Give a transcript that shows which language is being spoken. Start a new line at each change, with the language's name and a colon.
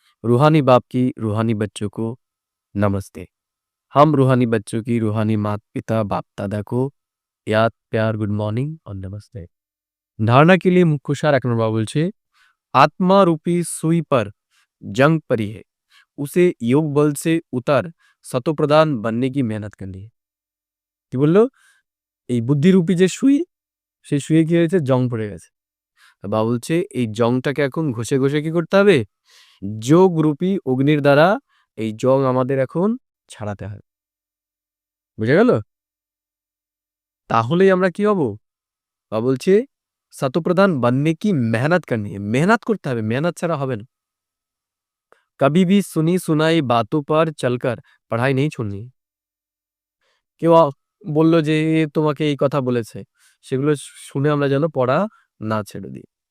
Hindi: रूहानी बाप की रूहानी बच्चों को नमस्ते। हम रूहानी बच्चों की रूहानी माता-पिता, बाप-दादा को याद प्यार गुड मॉर्निंग और नमस्ते। धारणा के लिए मुख्य सार 1
Bangla: নম্বর বলছে
Hindi: आत्मा रूपी सुई पर जंग परी है, उसे योग बल से उतर शतप्रधान बनने की मेहनत करनी है।
Bangla: কি বললো এই বুদ্ধিরূপী যে সুই সেই সুয়ে কি হয়েছে জং পড়ে গেছে। বা বলছে এই জংটাকে এখন ঘষে ঘষে কি করতে হবে যোগ রূপী অগ্নির দ্বারা এই জং আমাদের এখন ছাড়াতে হবে। বুঝে গেল? তাহলেই আমরা কি হব? বা বলছে শতপ্রধান
Hindi: बनने की मेहनत करनी है, मेहनत
Bangla: করতে হবে, মেহনত ছাড়া হবে না।
Hindi: कभी भी सुनी सुनाई बातों पर चलकर पढ़ाई नहीं छोड़नी है।
Bangla: কেউ বললো যে এ তোমাকে এই কথা বলেছে, সেগুলো শুনে আমরা যেন পড়া না ছেড়ে দিই।